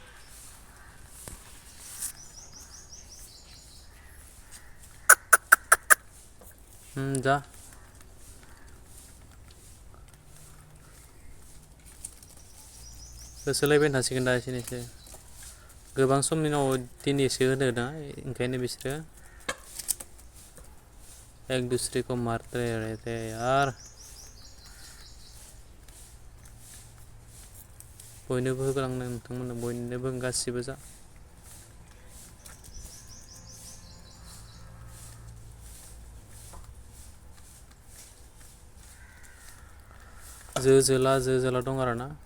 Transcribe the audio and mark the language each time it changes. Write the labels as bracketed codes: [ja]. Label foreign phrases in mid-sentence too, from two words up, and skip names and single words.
[brx] जा होसोलायबाय थासिगोन दा एसेनोसै गोबां समनि उनाव दिनैसो होनो ना ओंखायनो बिसोरो [hi] एक दूसरे को मारते रहते हैं यार। [brx] बयनोबो होगोलांनो नोंथांमोननो बयनोबो गासिबो जा। जो जोला दं आरोना।